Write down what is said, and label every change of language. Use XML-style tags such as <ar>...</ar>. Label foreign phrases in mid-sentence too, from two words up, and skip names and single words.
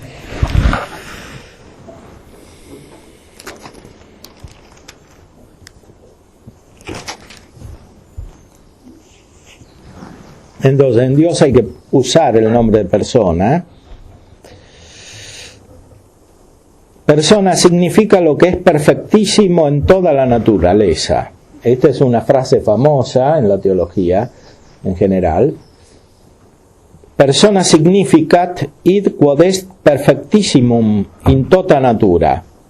<es>Entonces, en Dios hay que usar el nombre de persona. Persona significa lo que es perfectísimo en toda la naturaleza. Esta es una frase famosa en la teología en general.</es> <la>Persona significat id quod est perfectissimum in tota natura.</la>